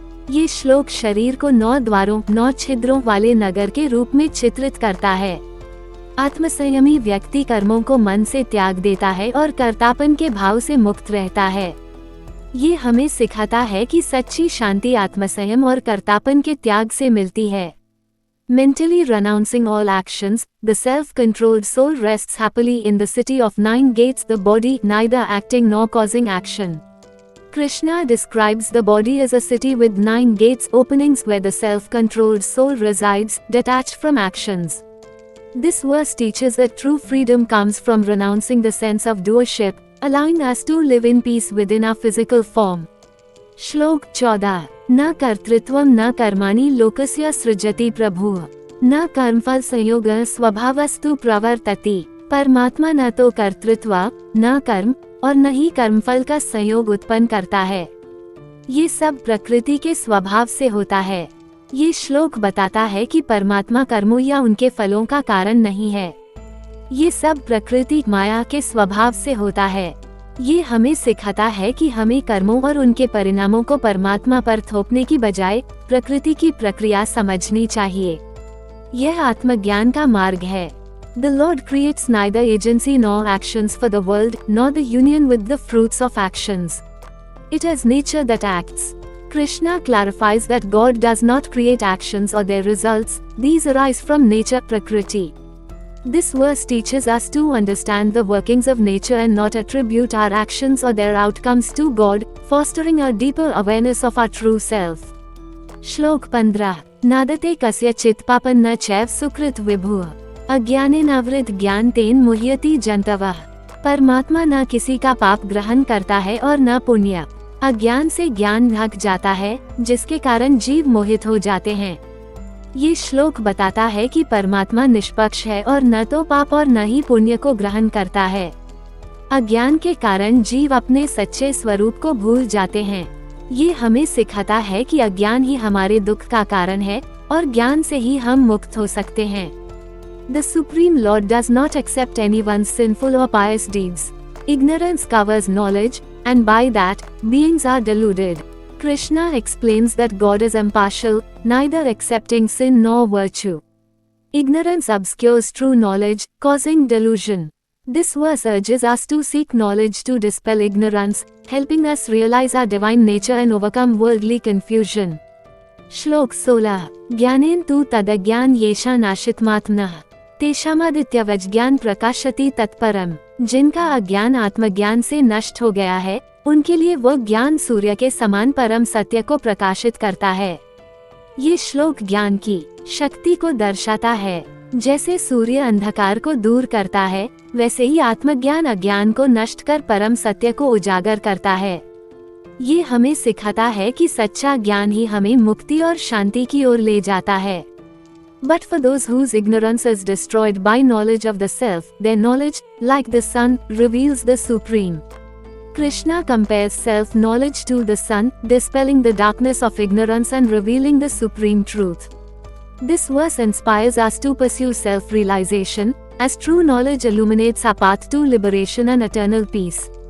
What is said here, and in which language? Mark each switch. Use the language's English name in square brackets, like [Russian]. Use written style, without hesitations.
[Hindi] ये श्लोक शरीर को 9 द्वारों 9 छिद्रों वाले नगर के रूप में चित्रित करता है। आत्मसंयमी व्यक्ति कर्मों को मन से त्याग देता है और कर्तापन के भाव से मुक्त रहता है। ये हमें सिखाता है कि सच्ची शांति आत्मसंयम और कर्तापन के त्याग से मिलती है। [English] Mentally renouncing all actions, the self-controlled soul rests happily in the city of 9 gates, the body neither acting nor causing action. Krishna describes the body as a city with 9 gates openings where the self-controlled soul resides, detached from actions. This verse teaches that true freedom comes from renouncing the sense of doership, allowing us to live in peace within our physical form. [Sanskrit] श्लोक 14 न कर्तृत्वं न कर्माणि लोकस्य सृजति प्रभुः न कर्मफल संयोगः स्वभावस्तु प्रवर्तते। [Hindi] परमात्मा न तो कर्तृत्व, न कर्म और न ही कर्मफल का संयोग उत्पन्न करता है। ये सब प्रकृति के स्वभाव से होता है। ये श्लोक बताता है कि परमात्मा कर्मों या उनके फलों का कारण नहीं है। ये सब प्रकृति माया के स्वभाव से होता है। ये हमें सिखाता है कि हमें कर्मों और उनके परिणामों को परमात्मा पर थोपने की बजाय प्रकृति की प्रक्रिया समझनी चाहिए। यह आत्मज्ञान का मार्ग है। [English] The Lord creates neither agency nor actions for the world, nor the union with the fruits of actions. It is nature that acts. Krishna clarifies that God does not create actions or their results, these arise from nature, Prakriti. This verse teaches us to understand the workings of nature and not attribute our actions or their outcomes to God, fostering a deeper awareness of our true self. [Sanskrit] श्लोक 15 नादते कस्यचित् पापं न चैव सुकृत विभुः अज्ञानेनावृत ज्ञान तेन मुह्यति जन्तवः। [Hindi] परमात्मा न किसी का पाप ग्रहण करता है और न पुण्य। अज्ञान से ज्ञान ढक जाता है, जिसके कारण जीव मोहित हो जाते हैं। ये श्लोक बताता है कि परमात्मा निष्पक्ष है और न तो पाप और न ही पुण्य को ग्रहण करता है। अज्ञान के कारण जीव अपने सच्चे स्वरूप को भूल जाते हैं। ये हमें सिखाता है कि अज्ञान ही हमारे दुख का कारण है और ज्ञान से ही हम मुक्त हो सकते हैं। [English] The Supreme Lord does not accept anyone's sinful or pious deeds. Ignorance covers knowledge, and by that, beings are deluded. Krishna explains that God is impartial, neither accepting sin nor virtue. Ignorance obscures true knowledge, causing delusion. This verse urges us to seek knowledge to dispel ignorance, helping us realize our divine nature and overcome worldly confusion. [Sanskrit] श्लोक 16 ज्ञानेन तु तदज्ञान येषा नाशितमात्मनः तेषामादित्यवज्ञान प्रकाशति तत्परम। [Hindi] जिनका अज्ञान आत्मज्ञान से नष्ट हो गया है, उनके लिए वो ज्ञान सूर्य के समान परम सत्य को प्रकाशित करता है। ये श्लोक ज्ञान की शक्ति को दर्शाता है। जैसे सूर्य अंधकार को दूर करता है, वैसे ही आत्मज्ञान अज्ञान को नष्ट कर परम सत्य को उजागर करता है। ये हमें सिखाता है कि सच्चा ज्ञान ही हमें मुक्ति और शांति की ओर ले जाता है। [English] But for those whose ignorance is destroyed by knowledge of the self, their knowledge, like the sun, reveals the supreme. Krishna compares self-knowledge to the sun, dispelling the darkness of ignorance and revealing the supreme truth. This verse inspires us to pursue self-realization, as true knowledge illuminates our path to liberation and eternal peace.